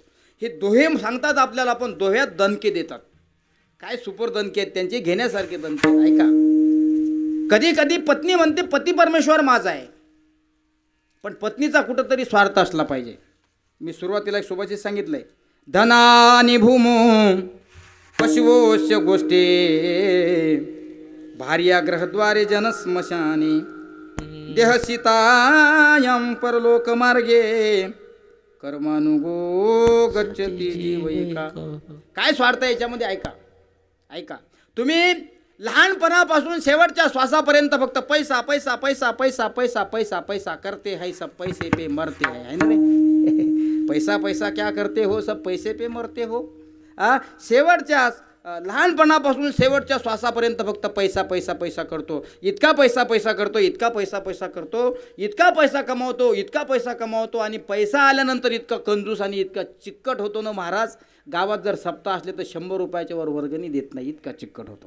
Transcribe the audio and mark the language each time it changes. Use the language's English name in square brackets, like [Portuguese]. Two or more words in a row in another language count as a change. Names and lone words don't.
[Marathi] हे दोहे सांगतात आपल्याला, पण दोह्यात दणके देतात. काय सुपर दणके आहेत त्यांचे, घेण्यासारखे दणके. ऐका, कधी कधी पत्नी म्हणते पती परमेश्वर माझा आहे, पण पत्नीचा कुठंतरी स्वार्थ असला पाहिजे. मी सुरुवातीला एक सुभाषित सांगितलंय, [Sanskrit] धनानि भूमो पशुवोश्य गोष्टी भार्या ग्रहद्वारे जनस्मशानी देहसितायां परलोक मार्गे कर्मानुगो गच्छति जीवैका. [Marathi] काय स्वार्थ आहे याच्यामध्ये? ऐका, तुम्ही लहानपणापासून शेवटच्या श्वासापर्यंत फक्त पैसा पैसा पैसा पैसा पैसा पैसा पैसा [Hindi] करते है, सब पैसे पे मरते है ना रे? पैसा पैसा क्या करते हो, सब पैसे पे मरते हो. [Marathi] शेवटच्या लहानपणापासून शेवटच्या श्वासापर्यंत फक्त पैसा पैसा पैसा करतो, इतका पैसा पैसा करतो, इतका पैसा पैसा करतो, इतका पैसा कमावतो, इतका पैसा कमावतो आणि पैसा आल्यानंतर इतका कंजूस आणि इतका चिक्कट होतो ना महाराज. गावात जर सप्ताह असले तर 100 रुपयाच्या वर वर्गणी देत नाही, इतका चिक्कट होतो.